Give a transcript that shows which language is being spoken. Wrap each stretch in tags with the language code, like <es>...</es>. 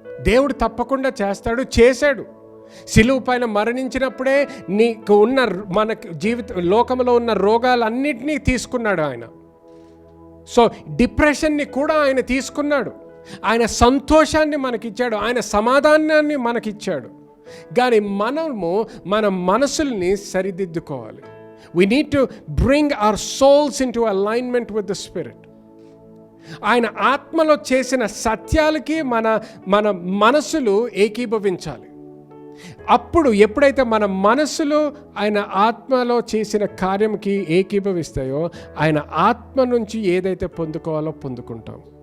<te>దేవుడు తప్పకుండా చేశాడు. సిలువ పైన మరణించినప్పుడే నీకు ఉన్న మన లోకంలో ఉన్న రోగాలన్నిటినీ తీసుకున్నాడు ఆయన. సో డిప్రెషన్ని కూడా ఆయన తీసుకున్నాడు. ఆయన సంతోషాన్ని మనకిచ్చాడు, ఆయన సమాధానాన్ని మనకిచ్చాడు. కానీ మనము మన మనసుల్ని సరిదిద్దుకోవాలి.</te> <en>We need to bring our souls into alignment with the Spirit.</en> <te>ఆయన ఆత్మలో చేసిన సత్యాలకి మన మనసులు ఏకీభవించాలి. అప్పుడు ఎప్పుడైతే మన మనసులు ఆయన ఆత్మలో చేసిన కార్యంకి ఏకీభవిస్తాయో ఆయన ఆత్మ నుంచి ఏదైతే పొందుకోవాలో పొందుకుంటాం.</te>